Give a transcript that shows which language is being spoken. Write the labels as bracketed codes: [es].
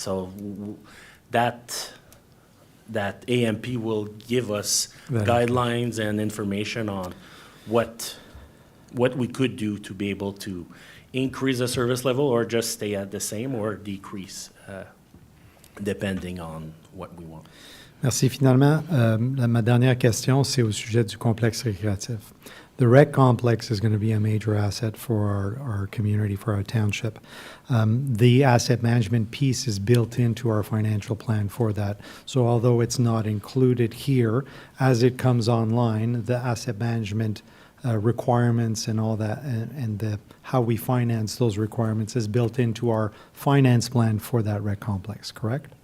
[en] So that AMP will give us guidelines and information on what we could do to be able to increase the service level or just stay at the same or decrease, depending on what we want. [fr] Merci. Finalement, ma dernière question, c'est au sujet du complexe récréatif. [en] The rec complex is going to be a major asset for our community, for our township. The asset management piece is built into our financial plan for that. So although it's not included here, as it comes online, the asset management requirements and all that, and how we finance those requirements is built into our finance plan for that rec complex, correct?